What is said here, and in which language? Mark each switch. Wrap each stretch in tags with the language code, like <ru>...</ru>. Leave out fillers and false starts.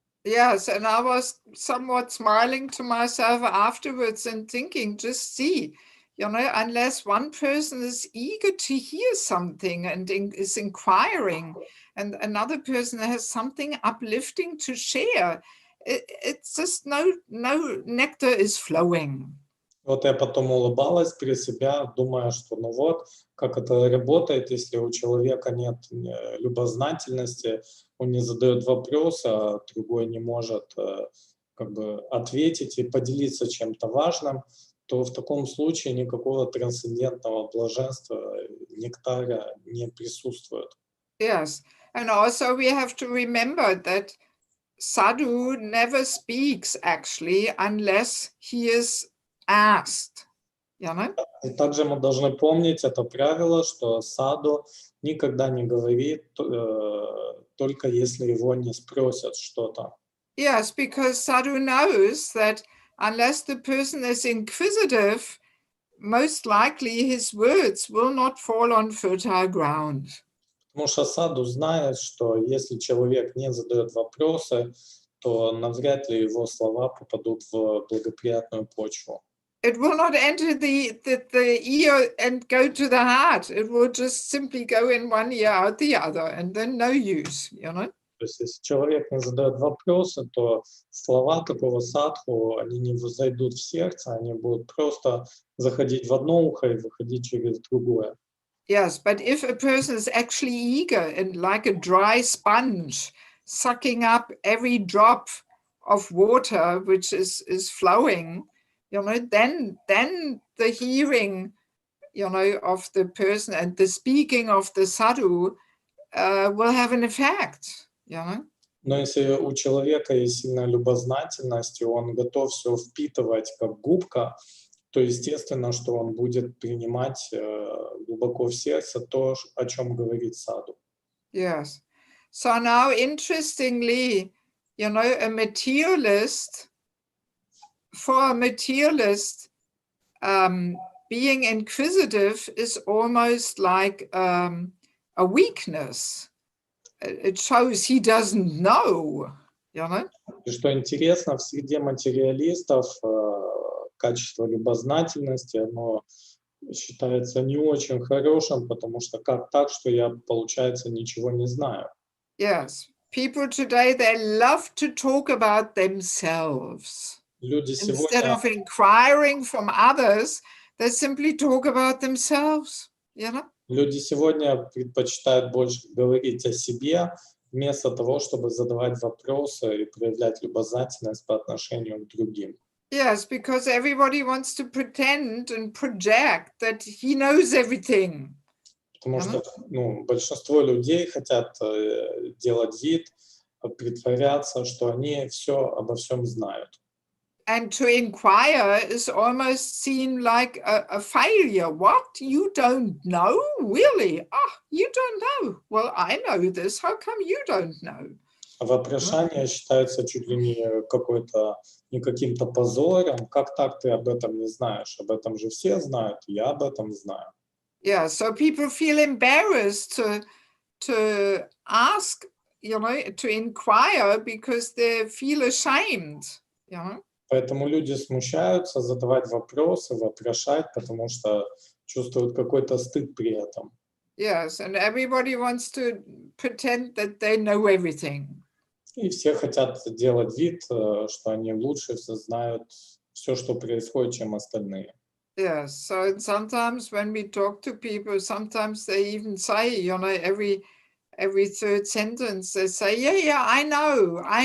<en>Yes, and I was somewhat smiling to myself afterwards and thinking, just see, unless one person is eager to hear something and is inquiring, and another person has something uplifting to share, it's just no nectar is flowing.</en> <ru>Вот я потом улыбалась при себя, думая, что ну вот, как это работает, если у человека нет любознательности, он не задает вопрос, а другой не может как бы ответить и поделиться чем-то важным, то в таком случае никакого трансцендентного блаженства, нектара не присутствует.</ru> <en>Yes, and also we have to remember that sadhu never speaks actually unless he is asked.</en> <ru>И также мы должны помнить это правило, что саду никогда не говорит, только если его не спросят что-то.</ru> <en>Yes, because sadhu knows that unless the person is inquisitive, most likely his words will not fall on fertile ground.</en> <ru>Потому что саду знает, что если человек не задает вопросы, то навряд ли его слова попадут в благоприятную почву.</ru> <en>It will not enter the ear and go to the heart. It will just simply go in one ear, out the other, and then no use,</en> <ru>То есть если человек не задает вопросы, то слова такого садху, они не взойдут в сердце, они будут просто заходить в одно ухо и выходить через другое.</ru> <en>Yes, but if a person is actually eager and like a dry sponge, sucking up every drop of water which is flowing, then the hearing of the person, and the speaking of the sadhu will have an effect,</en> <ru>Но если у человека есть сильная любознательность, и он готов все впитывать как губка, то естественно, что он будет принимать глубоко в сердце то, о чем говорит саду.</ru> <en>Yes. So now, interestingly, a materialist, for a materialist, being inquisitive is almost like a weakness. It shows he doesn't know,</en> <ru>И что интересно, в среде материалистов качество любознательности, оно считается не очень хорошим, потому что как так, что я, получается, ничего не знаю.</ru> <en>Yes. People today, they love to talk about themselves.</en> <ru>Люди</ru> <en>Instead</en> <ru>сегодня,</ru> <en>of inquiring from others, they simply talk about themselves,</en> <ru>люди сегодня предпочитают больше говорить о себе, вместо того, чтобы задавать вопросы и проявлять любознательность по отношению к другим.</ru> <en>Yes, because everybody wants to pretend and project that he knows everything.</en> <ru>Потому что большинство людей хотят делать вид, притворяться, что они все обо всем знают.</ru> <en>And to inquire is almost seen like a failure. What? You don't know? Really? You don't know? Well, I know this. How come you don't know?</en> <ru>Вопрошание считается чуть ли не каким-то позором. Как так ты об этом не знаешь? Об этом же все знают, я об этом знаю.</ru> <en>Yeah, so people feel embarrassed to ask, to inquire because they feel ashamed,</en> <ru>Поэтому люди смущаются задавать вопросы, вопрошать, потому что чувствуют какой-то стыд при этом.</ru> <en>Yes, and everybody wants to pretend that they know everything.</en> <ru>И все хотят делать вид, что они лучше знают все, что происходит, чем остальные.</ru> <en>Yes, so sometimes when we talk to people, sometimes they even say, every third sentence, they say, yeah, I know.</en>